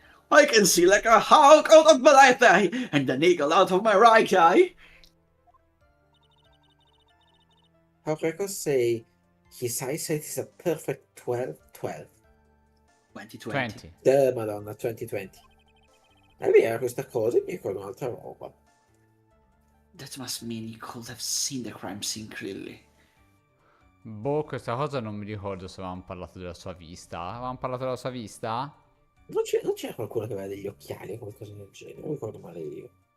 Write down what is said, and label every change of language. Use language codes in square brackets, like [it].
[en] I can see like a hawk out of my left eye and an eagle out of my right eye. Our records say his eyesight is a perfect 12-12. 2020. 20. [it] Madonna, 2020. È vera questa cosa, mi ricordo un'altra roba. [en] That must mean you could have seen the crime scene clearly. [it] Boh, questa cosa non mi ricordo se avevamo parlato della sua vista. Avevamo parlato della sua vista? Non c'era qualcuno che aveva degli occhiali o qualcosa del genere, non ricordo male io.